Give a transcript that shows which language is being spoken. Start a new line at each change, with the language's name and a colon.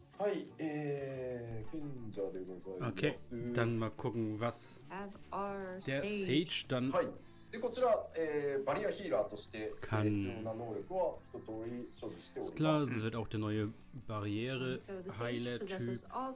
Japanese: はい、賢者でございます。
German: Okay, dann mal gucken, was der Sage dann
Japanese: はい。でこちら、バリアヒーラーとして必要な能力は一通り所持しております。
German: Klar, sie wird auch der neue Barriere-Heiler-Typ.